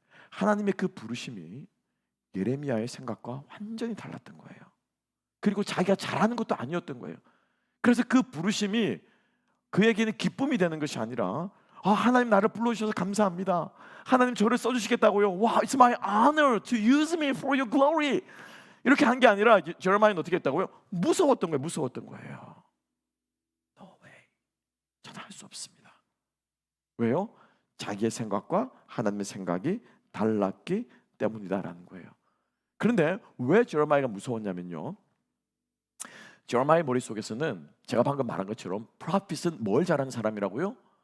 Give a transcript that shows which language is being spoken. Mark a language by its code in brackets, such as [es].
[ko] 하나님의 그 부르심이 예레미야의 생각과 완전히 달랐던 거예요. 그리고 자기가 잘하는 것도 아니었던 거예요. 그래서 그 부르심이 그에게는 기쁨이 되는 것이 아니라 하나님 나를 불러주셔서 감사합니다. 하나님 저를 써주시겠다고요. 와, [en] it's my honor to use me for your glory. [ko] 이렇게 한 게 아니라 제레마야는 어떻게 했다고요? 무서웠던 거예요. 무서웠던 거예요. [en] No way. [ko] 저는 할 수 없습니다. 왜요? 자기의 생각과 하나님의 생각이 달랐기 때문이다라는 거예요. 그런데 왜 제레마야가 무서웠냐면요, 제레마야의 머릿속에서는 제가 방금 말한 것처럼 프로핏은 뭘 잘하는 사람이라고요?